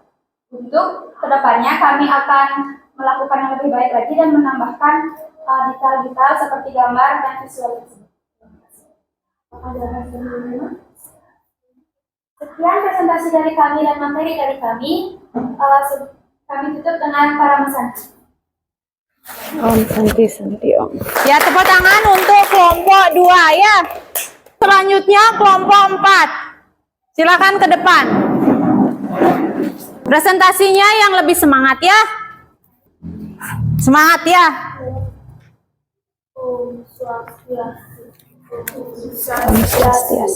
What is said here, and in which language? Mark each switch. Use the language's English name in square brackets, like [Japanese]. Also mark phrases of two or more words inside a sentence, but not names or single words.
[Indonesian] Untuk kedepannya kami akan melakukan yang lebih baik lagi dan menambahkan detail-detail seperti gambar dan visual tersebut. Sekian presentasi dari kami dan materi dari kami. Kami tutup dengan para mesanti. [Sanskrit] Om Santi Om. [Indonesian] Ya, tepuk tangan untuk kelompok 2 ya. Selanjutnya kelompok 4. Silakan ke depan. Presentasinya yang lebih semangat ya. Semangat ya. [Sanskrit] Om Swastiastu.